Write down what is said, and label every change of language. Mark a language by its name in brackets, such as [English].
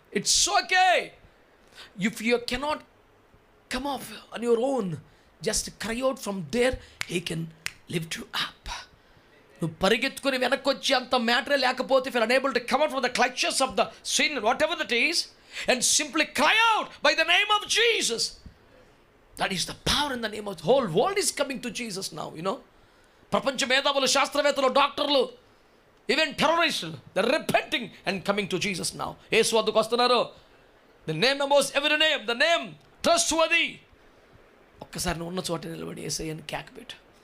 [English] It's okay if you cannot come off on your own, just cry out from there, he can lift you up. [Telugu] నువ్వు పరిగెత్తుకుని వెనక్కి వచ్చి అంత మ్యాటరే లేకపోతే, [English] If you are unable to come out from the clutches of the sin, whatever that is, and simply cry out by the name of Jesus. That is the power in the name of the whole world is coming to Jesus now, you know. [Telugu] ప్రపంచ మేధావులు, శాస్త్రవేత్తలు, డాక్టర్లు, [English] Even టెర్రరిస్టులు, they are repenting and coming to Jesus now. [Telugu] యేసు వద్దకు వస్తున్నారు. [English] The name above every name, the name trustworthy. [Telugu] ఒక్కసారి నువ్వు ఉన్న చోట నిలబడి యేసయ్యని కేక పెట్టు.